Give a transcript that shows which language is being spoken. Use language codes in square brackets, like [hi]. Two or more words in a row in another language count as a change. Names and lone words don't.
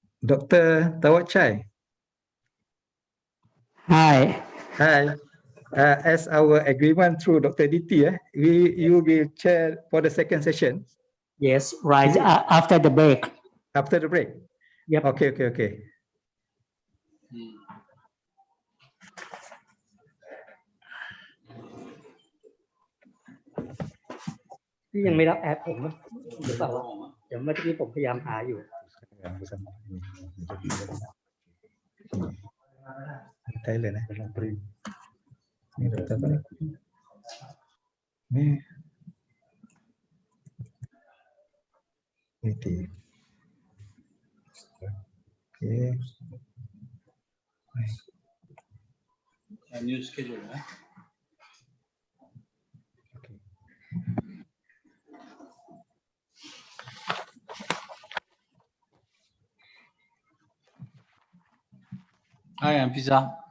[en] Dr. Tawachai. Hi. Hi. As our agreement through Dr. DT, you will chair for the second session. Yes, right after the break. After the break? Yep. Okay. [th] ที่ยังไม่รับแอดผมนะหรือเปล่าวะเดี๋ยวเมื่อกี้ผมพยายามหาอยู่ [id] Thailand ini dokter apa nih? Ini. Oke. [en] New schedule, right? Hi, I'm Pizza.